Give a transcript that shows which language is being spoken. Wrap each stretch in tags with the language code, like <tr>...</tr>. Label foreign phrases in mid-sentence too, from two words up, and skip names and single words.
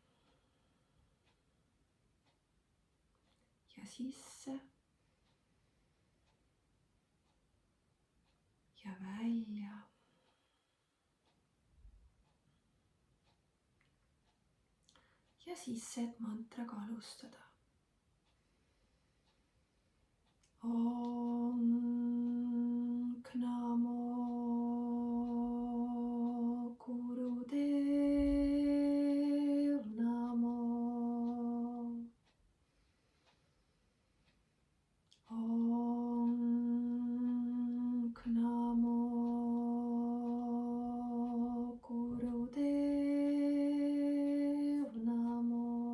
<et>Ja sisse. Ja välja. Ja sisse, et mantraga alustada.</et> <sa>Om Namo Gurudev Namo. Om Namo Gurudev Namo.</sa>